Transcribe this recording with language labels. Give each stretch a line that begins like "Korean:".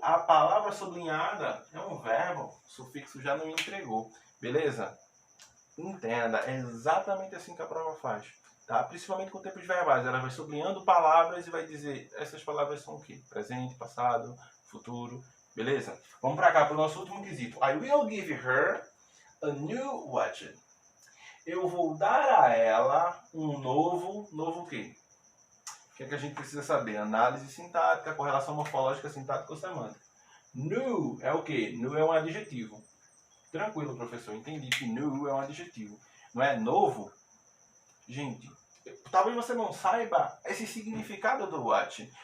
Portuguese: A palavra sublinhada é um verbo, o sufixo já não entregou, beleza? Entenda, é exatamente assim que a prova faz. Tá? Principalmente com tempos verbais. Ela vai sublinhando palavras e vai dizer essas palavras são o quê? Presente, passado, futuro. Beleza? Vamos para cá, para o nosso último quesito.
English: I will give her a new watch.
Portuguese: Eu vou dar a ela um novo o quê? O que é que a gente precisa saber? Análise sintática, correlação morfológica, sintática ou semântica. New é o quê? New é um adjetivo. Tranquilo, professor. Entendi que new é um adjetivo. Não é novo? Gente, talvez você não saiba esse significado do what.